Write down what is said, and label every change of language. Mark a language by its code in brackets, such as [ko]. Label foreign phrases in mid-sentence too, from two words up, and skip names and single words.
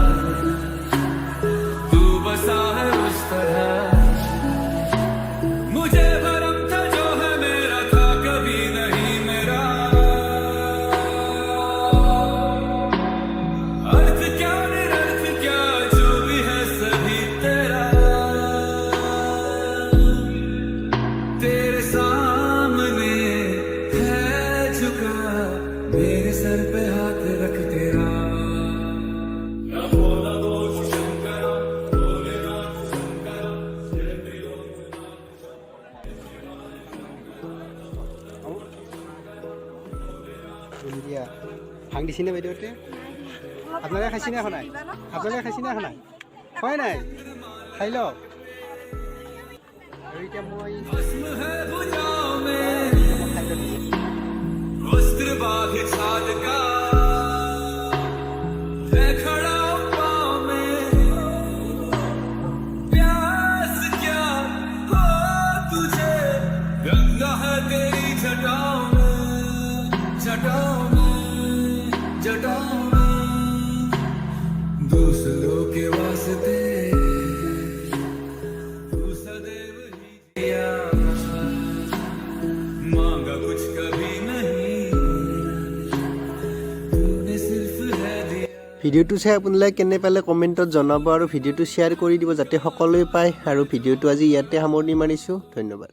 [hi] तू बसा है उस तरह मुझे भरम था जो है मेरा था कभी नहीं मेरा अर्थ क्या निरर्थ क्या जो भी है सभी तेरा तेरे सामने है झुका मेरे सर पे हाथ रख तेरा [as] ভাং দিছিনে বাইদেউতে আপোনালোকে খাইছিনে এখন নাই আপোনালোকে খাইছিনে এখন নাই হয় নাই খাই লওক। আৰু এতিয়া মই [hi] वस्त्र बांध छाद का मैं खड़ा हूं पांव में प्यास क्या हो तुझे गंगा है तेरी जटाओं में जटाओं में जटाओं में दूसरों के वास्ते तू सदैव ही जिया मांगा कुछ कभी नहीं तूने सिर्फ है दिया। [as] ভিডিঅ'টো চাই আপোনালোকে কেনে পালে কমেণ্টত জনাব আৰু ভিডিঅ'টো শ্বেয়াৰ কৰি দিব যাতে সকলোৱে পায়। আৰু ভিডিঅ'টো আজি ইয়াতে সামৰণি মাৰিছোঁ। ধন্যবাদ।